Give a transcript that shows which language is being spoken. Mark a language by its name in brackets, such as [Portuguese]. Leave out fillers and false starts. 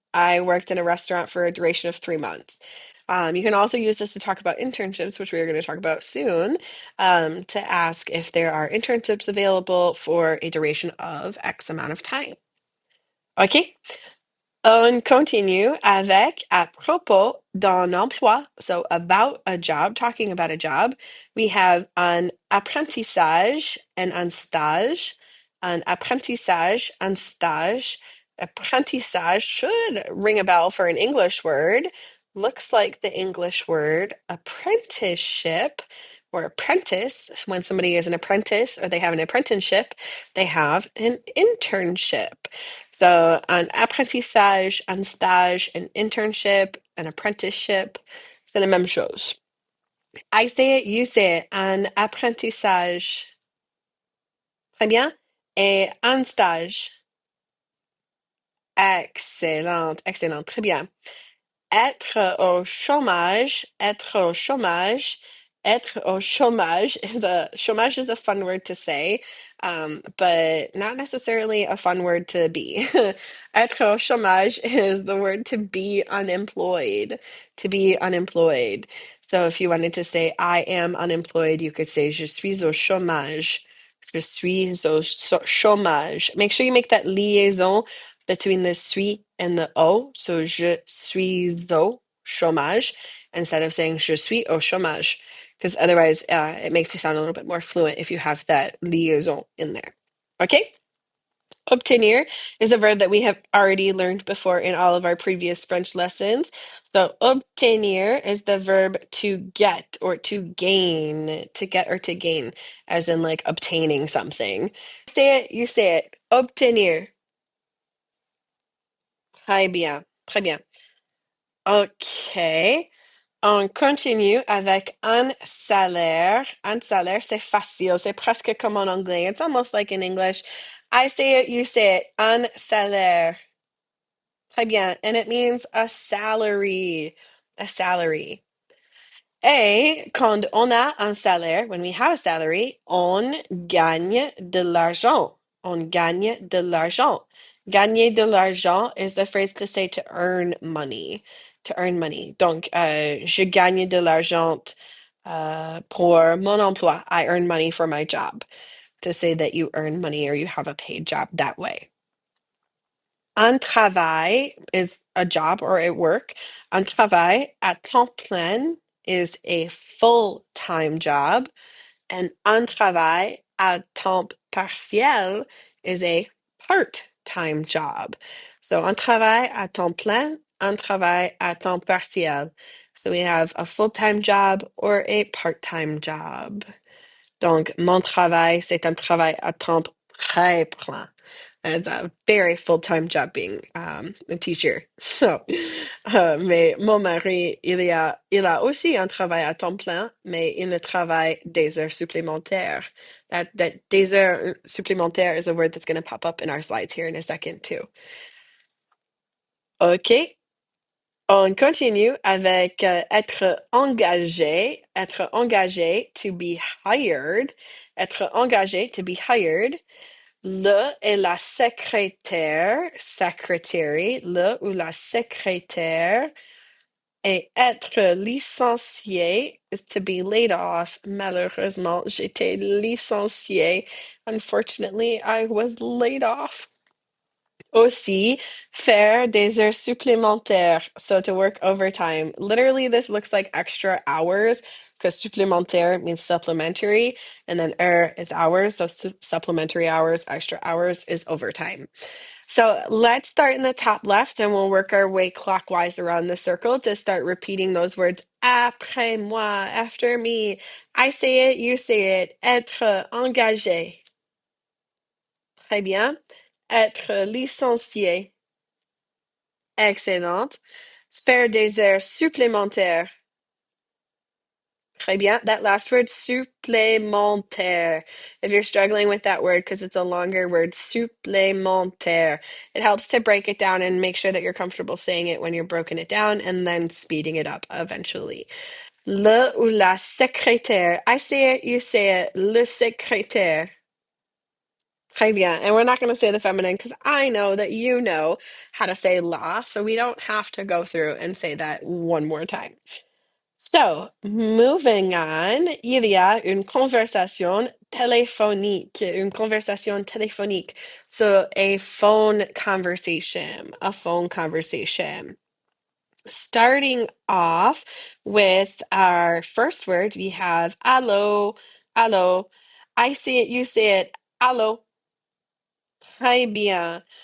[English] I worked in a restaurant for a duration of 3 months. You can also use this to talk about internships, which we are going to talk about soon, to ask if there are internships available for a duration of X amount of time. Okay? [French] On continue avec à propos d'un emploi. [English] So about a job, talking about a job. We have un apprentissage and un stage. An apprentissage and stage. Apprentissage should ring a bell for an English word. Looks like the English word apprenticeship or apprentice. When somebody is an apprentice or they have an apprenticeship, they have an internship. [French] So, un apprentissage, un stage, [English] an internship, an apprenticeship, [French] c'est la même chose. [English] I say it, you say it. [French] Un apprentissage. Très bien. Et un stage. Excellent, excellent. Très bien. Être au chômage, être au chômage, [English] être au chômage is a fun word to say, but not necessarily a fun word to be. [French] Être au chômage [English] is the word to be unemployed, to be unemployed. So if you wanted to say I am unemployed, you could say [French] je suis au chômage. Je suis au chômage. [English] Make sure you make that liaison between the suis and the o. So [French] je suis au chômage [English] instead of saying je suis au chômage, because otherwise it makes you sound a little bit more fluent if you have that liaison in there. Okay? Obtenir is a verb that we have already learned before in all of our previous French lessons. So obtenir is the verb to get or to gain, to get or to gain, as in like obtaining something. Say it, you say it. Obtenir. [French] Très bien, très bien. OK. On continue avec un salaire. Un salaire, c'est facile. C'est presque comme en anglais. [English] It's almost like in English. I say it, you say it. [French] Un salaire. Très bien. [English] And it means a salary. A salary. [French] Et quand on a un salaire, [English] when we have a salary, [French] on gagne de l'argent. On gagne de l'argent. Gagner de l'argent [English] is the phrase to say to earn money. To earn money. [French] Donc, je gagne de l'argent pour mon emploi. [English] I earn money for my job. To say that you earn money or you have a paid job that way. Un travail is a job or a work. [French] Un travail à temps plein [English] is a full-time job. And [French] un travail à temps partiel [English] is a part-time job. [French] So un travail à temps plein, un travail à temps partiel. [English] So we have a full-time job or a part-time job. [French] Donc, mon travail, c'est un travail à temps très plein. [English] It's a very full-time job being a teacher. [French] So, mais mon mari, il a aussi un travail à temps plein, mais il ne travaille des heures supplémentaires. [English] That [French] des heures supplémentaires [English] is a word that's going to pop up in our slides here in a second too. OK. [French] On continue avec être engagé. Être engagé, [English] to be hired. Être engagé, to be hired. [French] Le est la secrétaire, secretary, le ou la secrétaire. Et être licencié [English] is to be laid off. [French] Malheureusement, j'étais licencié. [English] Unfortunately, I was laid off. [French] Aussi, faire des heures supplémentaires. [English] So to work overtime. Literally, this looks like extra hours because supplémentaire means supplementary, and then is hours. So supplementary hours, extra hours is overtime. So let's start in the top left and we'll work our way clockwise around the circle to start repeating those words. [French] Après moi, [English] after me. I say it, you say it. [French] Être engagé. Très bien. Être licencié. Excellent. Faire des heures supplémentaires. Très bien. [English] That last word, supplémentaire. If you're struggling with that word because it's a longer word, supplémentaire. It helps to break it down and make sure that you're comfortable saying it when you're broken it down and then speeding it up eventually. [French] Le ou la secrétaire. [English] I say it, you say it. [French] Le secrétaire. Très bien. [English] And we're not going to say the feminine because I know that you know how to say la, so we don't have to go through and say that one more time. So, moving on, [French] il y a une conversation téléphonique. Une conversation téléphonique. [English] So, a phone conversation. A phone conversation. Starting off with our first word, we have allo, allo. I say it, you say it, allo. [French] Très bien.